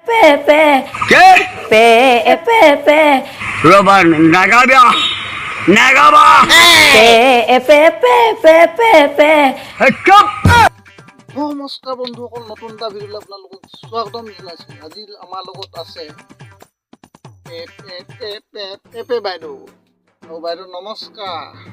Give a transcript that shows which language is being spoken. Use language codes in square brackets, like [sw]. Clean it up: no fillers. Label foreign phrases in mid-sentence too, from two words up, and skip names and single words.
[es] pe ¿Qué? pe Roban, nagaba. Nagaba. pe [en] Stop. [as] নমস্কাৰ বন্ধুসকল, নতুন এটা ভিডিঅ'লৈ আপোনালোকক স্বাগতম জনাইছোঁ। আজি আমাৰ লগত আছে পেপে বাইদেউ। আৰু বাইদেউ নমস্কাৰ।